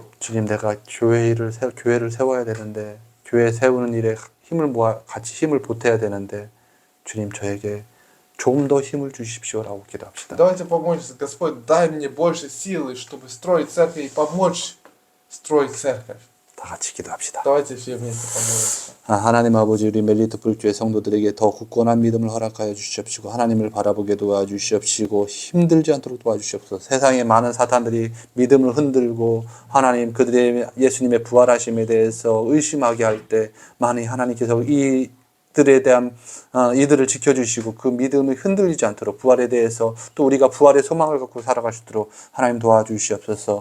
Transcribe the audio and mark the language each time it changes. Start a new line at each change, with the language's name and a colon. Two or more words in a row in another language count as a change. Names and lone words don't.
Korean: 주님 내가 교회를 세워야 되는데 교회 세우는 일에 힘을 모아 같이 힘을 보태야 되는데 주님 저에게 좀 더 힘을 주십시오라고 기도합시다.
Russian: Давайте помолимся. Господь, дай мне больше силы, чтобы строить церковь и помочь строить церковь.
Korean: 다 같이 기도합시다.
Russian: Давайте все вместе помолимся.
Korean: 하나님 아버지 우리 멜리토폴 교회 성도들에게 더 굳건한 믿음을 허락하여 주시옵시고 하나님을 바라보게 도와주시옵시고 힘들지 않도록 도와주시옵소서. 세상에 많은 사탄들이 믿음을 흔들고 하나님 그들의 예수님의 부활하심에 대해서 의심하게 할 때 만일 하나님께서 이들을 지켜주시고 그 믿음이 흔들리지 않도록 부활에 대해서 또 우리가 부활의 소망을 갖고 살아갈 수 있도록 하나님 도와주시옵소서.